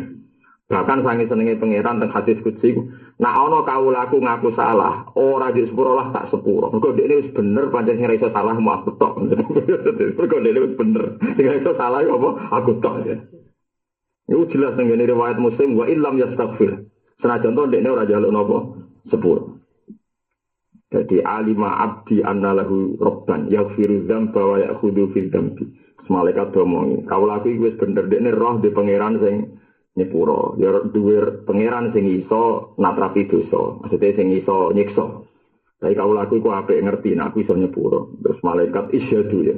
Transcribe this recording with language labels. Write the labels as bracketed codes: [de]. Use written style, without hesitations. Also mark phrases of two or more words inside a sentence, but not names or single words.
[jv] Bahkan sange senenge pangeran teng hadis qudsi, nak ana kawulaku ngaku salah, ora di sepuro lah tak sepuro. Mergo dekne wis bener pancen sing ra iso salah mau aku tok. Mergo dekne wis bener. Sing ra iso salah apa aku tok ya. Iku jelas nang ngene riwayat Muslim [ar] وإن لم يستغفر. [jv] Senajan to dekne ora njaluk napa sepuro. [ar] Jadi علم عبدي أن له ربا يغفر الذنب ويأخذ بالذنب. [jv] Malaikat domongi, kawulaku iki wis bener dekne roh di pangeran sing nyepuro, ya duwe pangeran sing iso natrapi dosa, maksudnya sing iso nyiksa. Tapi kawulaku iku apik ngerti nek aku iso nyepuro. Terus malaikat isyadu ya.